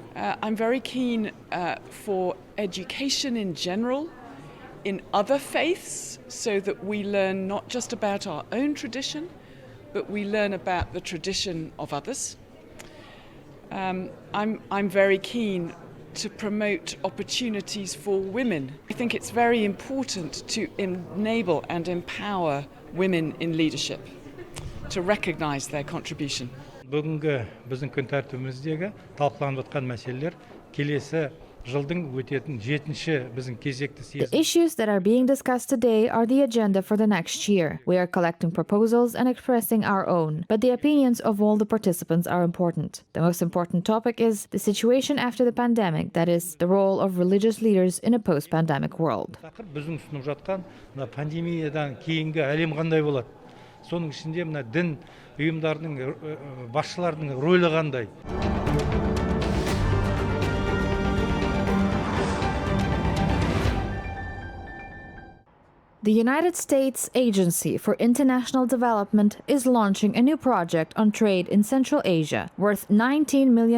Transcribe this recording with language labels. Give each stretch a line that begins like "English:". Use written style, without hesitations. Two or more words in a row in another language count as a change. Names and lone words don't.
English: I'm very keen for education in general in other faiths, so that we learn not just about our own tradition, but we learn about the tradition of others. I'm very keen to promote opportunities for women. I think it's very important to enable and empower women in leadership, to recognize their contribution.
Kazakh: Бүгінгі біздің күн тәртібіміздегі талқыланып жатқан мәселелер келесі жылдың өтетін 7-ші біздің кезекті съезд.
English: The issues that are being discussed today are the agenda for the next year. We are collecting proposals and expressing our own, but the opinions of all the participants are important. The most important topic is the situation after the pandemic, that is, the role of religious leaders in a post-pandemic world.
Kazakh: Біздің ұсынып жатқан пандемиядан кейінгі әлем қандай болады? Соның ішінде мына дін ұйымдарының басшыларының рөлі қандай?
English: The United States Agency for International Development is launching a new project on trade in Central Asia worth $19 million.